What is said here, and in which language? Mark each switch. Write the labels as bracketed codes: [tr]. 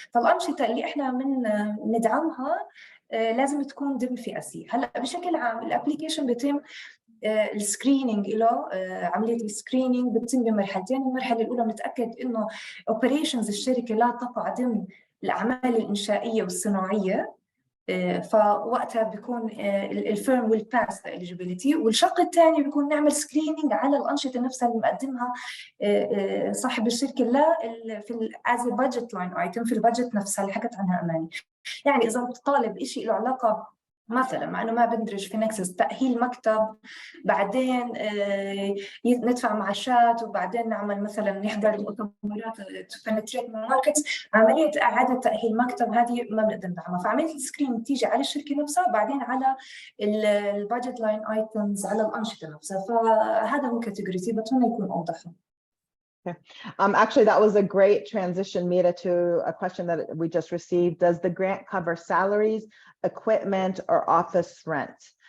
[ar] فالانشطه اللي احنا ندعمها لازم تكون ضمن فئه C. هلا بشكل عام الابلكيشن بيتم السكرينينج له، عمليه السكرينينج بتتم بمرحلتين. المرحله الاولى بنتاكد انه اوبريشنز الشركه لا تقع ضمن الاعمال الانشائيه والصناعيه فوقتها بيكون الفيرم [en] will pass the eligibility. [ar] والشق الثاني بيكون نعمل سكرينينج على الأنشطة نفسها اللي مقدمها صاحب الشركة لا في [en] as a budget line item [ar] في البادجت نفسها اللي حكت عنها أماني. يعني إذا طالب شيء له علاقة مثلا مع انه ما بندرج في نكسس تأهيل مكتب، بعدين ندفع معاشات، وبعدين نعمل مثلا نحضر المؤتمرات تبنتريت ماركتس، عمليه اعاده تأهيل مكتب هذه ما بنقدر ندعمها. فعمليه السكرين بتيجي على الشركه نفسها، بعدين على البادجت لاين ايتمز، على الانشطه نفسها. فهذا هو كاتيجوري سي، بتمنى يكون اوضح. [en] Actually, that was a great transition, Mira, to a question that we just received. Does the grant cover salaries, equipment, or office rent?